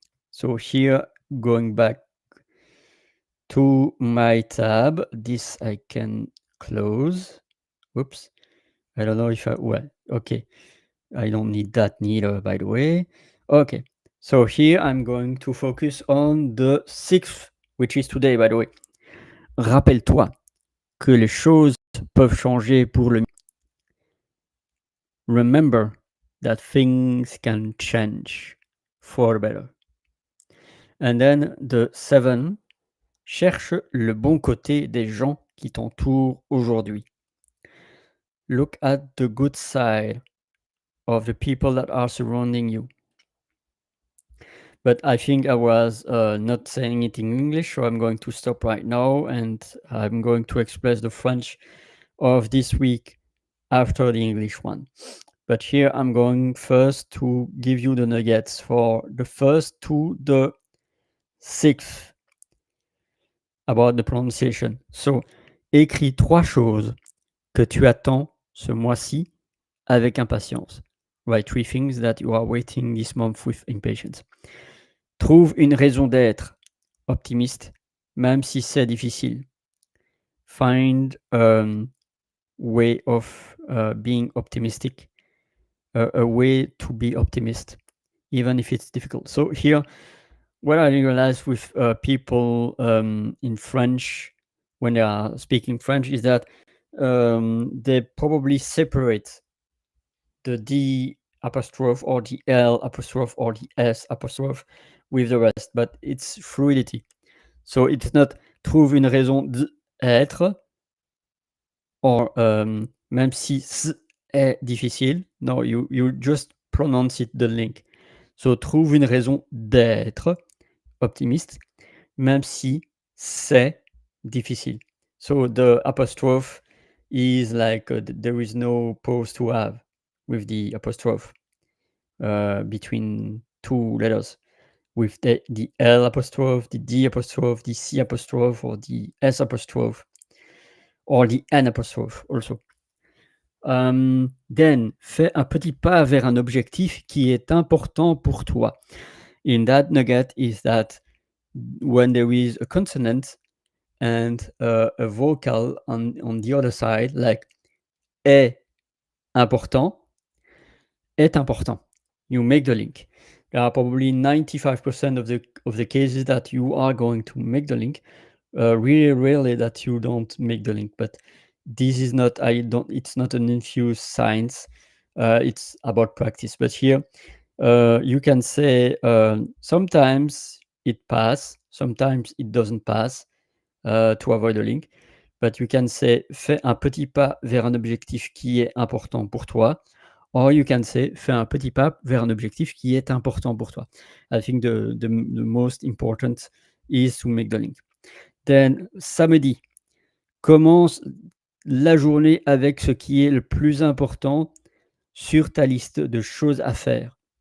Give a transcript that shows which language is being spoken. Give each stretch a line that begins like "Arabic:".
English: So here, going back to my tab, this I can close. Whoops. I don't know if okay. I don't need that neither, by the way. Okay. So here I'm going to focus on the 6th, which is today, by the way.
French: Rappelle-toi que les choses peuvent changer pour le mieux.
English: Remember that things can change for the better. And then the 7,
French: cherche le bon côté des gens qui t'entourent aujourd'hui.
English: Look at the good side of the people that are surrounding you. But I think I was not saying it in English, so I'm going to stop right now and I'm going to express the French of this week after the English one. But here I'm going first to give you the nuggets for the 1st to the 6th about the pronunciation.
French: So, écris 3 choses que tu attends ce mois-ci avec impatience.
English: Write 3 things that you are waiting this month with impatience.
French: Trouve une raison d'être optimiste, même si c'est difficile.
English: Find a way of being optimistic, a way to be optimist, even if it's difficult. So here, what I realized with people in French, when they are speaking French, is that they probably separate the D apostrophe or the L apostrophe or the S apostrophe with the rest, but it's fluidity. So it's not
French: trouve une raison d'être or même si est difficile.
English: No, you just pronounce it the link.
French: So trouve une raison d'être optimiste, même si c'est difficile.
English: So the apostrophe is like there is no pause to have with the apostrophe between 2 letters. With the L apostrophe, the D apostrophe, the C apostrophe, or the S apostrophe, or the N apostrophe also.
French: Then, fais un petit pas vers un objectif qui est important pour toi.
English: In that nugget is that when there is a consonant and a vocal on the other side, like
French: est important,
English: you make the link. There are probably 95% of the cases that you are going to make the link. Really rarely that you don't make the link, but this is not it's not an infused science. It's about practice. But here you can say sometimes it pass, sometimes it doesn't pass to avoid the link. But you can say
French: fais un petit pas vers un objectif qui est important pour toi.
English: Or you can say
French: fais un petit pas vers un objectif qui est important pour toi.
English: I think the most important is to make the link. Then samedi,
French: commence la journée avec ce qui est le plus important sur ta liste de choses à faire.